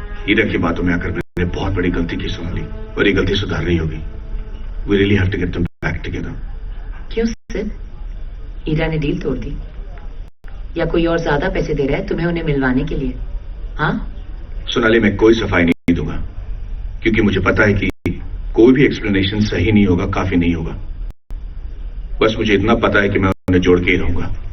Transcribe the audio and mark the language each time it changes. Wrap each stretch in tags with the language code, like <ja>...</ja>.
<hi>ईरा की बातों में आकर मैंने बहुत बड़ी गलती की सोनाली, और ये गलती सुधारनी होगी.</hi> <en>We really have to get them back together.</en> <hi>क्यों सिर्फ? ईरा ने डील तोड़ दी या कोई और ज्यादा पैसे दे रहा है तुम्हें उन्हें मिलवाने के लिए? हाँ सोनाली, मैं कोई सफाई नहीं दूंगा, क्योंकि मुझे पता है कि कोई भी एक्सप्लेनेशन सही नहीं होगा, काफी नहीं होगा. बस मुझे इतना पता है कि मैं उन्हें जोड़ के ही रहूंगा.</hi>